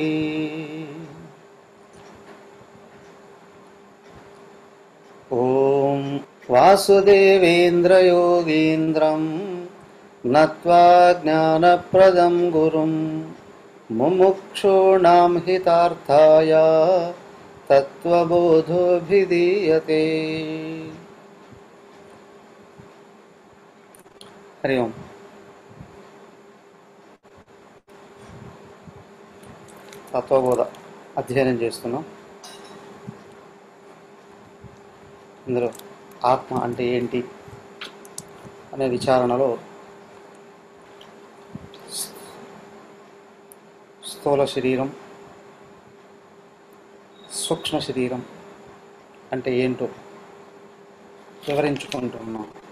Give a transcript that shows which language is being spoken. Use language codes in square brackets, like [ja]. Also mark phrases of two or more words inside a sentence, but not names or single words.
[sa] ओम वासुदेवेन्द्र योगीन्द्रं नत्वा ज्ञानप्रदं गुरुं मुमुक्षूणां हितार्थाय तत्त्वबोधोऽभिधीयते। हरि ओम। [te] తత్వబోధ అధ్యయనం చేస్తున్నాం. ఇందులో ఆత్మ అంటే ఏంటి అనే విచారణలో స్థూల శరీరం, సూక్ష్మ శరీరం అంటే ఏంటో వివరించుకుంటున్నాం.